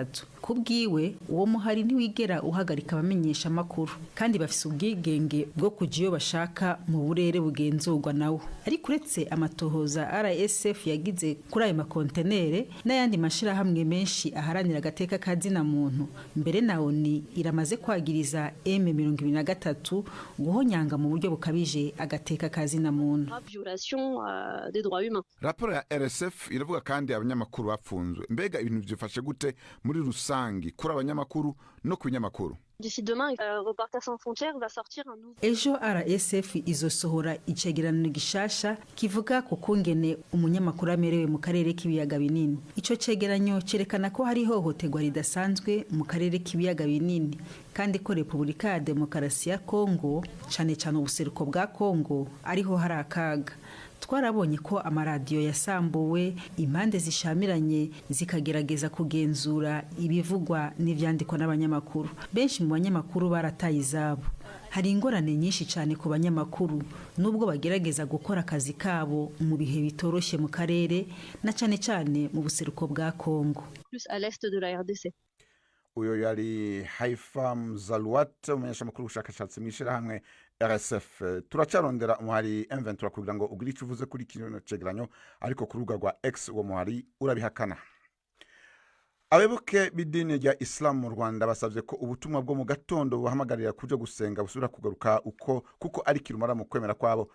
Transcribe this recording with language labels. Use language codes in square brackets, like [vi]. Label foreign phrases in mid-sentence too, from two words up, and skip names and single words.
[rn] Kubwiwe uwo muhari ntiwigera uhagarika abamenyesha amakuru kandi bafise ubwigenge bwo kuja iyo bashaka mu burere bugenzurwa nawo. Ariko uretse amatohoza RSF yagize kuri ayo makontenere n'ayandi mashirahamwe menshi aharanira agateka kazina muntu, mbere na ONU iramaze kwagiriza M23 guhonyanga mu buryo bukabije agateka kazina muntu. [fr] Violation des droits humains. [rn] Raporo ya RSF iravuga kandi abanyamakuru bapfunzwe. Mbega ibintu byifashe gute muri rusangi kuri abanyamakuru no ku binyamakuru? [fr] D'ici demain, Reporters sans frontières va sortir un nouveau. [rn] Ejo RSF izosohora icegeranyo gishasha kivuga ku kungene umunyamakuru amerewe mu karere k'ibiyaga binini. Ico cegeranyo cerekana ko hari hohoterwa ridasanzwe mu karere k'ibiyaga binini kandi ko Repubulika ya Demokarasi ya Kongo, cane ubuseruko bwa Kongo, ariho hari akaga. Twarabonye ko amaradiyo yasambuwe, impande zishamiranye zikagerageza kugenzura ibivugwa n'ivyandikwa n'abanyamakuru. Benshi mu banyamakuru barataye izabo. Hari ingorane nyinshi cyane ku banyamakuru nubwo bagerageza gukora akazi kabo mu bihe bitoroshye mu karere na cyane mu buseruko bwa Kongo. [fr] Plus à l'est de la RDC. [rn] Uyo yari Haifam Zalwat umunyeshamakuru ubushakashatsi mw'ishirahamwe RSF. Turacarondera umuhari M23 kugira ngo ugire icyo uvuze kuri kino cegeranyo, ariko ku rubuga rwa X uwo muhari urabihakana. Abayoboke b'idini rya Islam mu Rwanda basavye ko ubutumwa bwo mu gatondo buhamagarira kuja gusenga busubira kugaruka kuko ari kirumara mu kwemera kwabo.